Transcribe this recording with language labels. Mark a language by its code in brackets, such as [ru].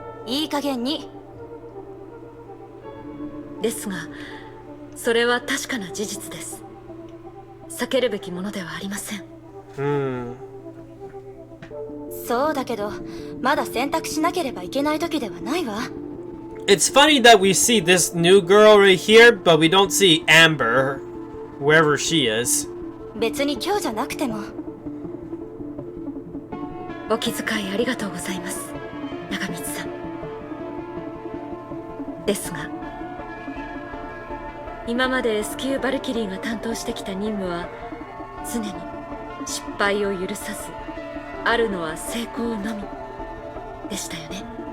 [ja] いい加減に。ですが、それは確かな事実です。避けるべきものではありません。そうだけど、まだ選択しなければいけない時ではないわ。 [en] It's funny that we see this new girl right here, but we don't see Amber, wherever she is. [ja] 別に今日じゃなくても。お気遣いありがとうございます、長光さん。ですが、今まで S 級バルキリーが担当してきた任務は常に失敗を許さず、あるのは成功のみでしたよね。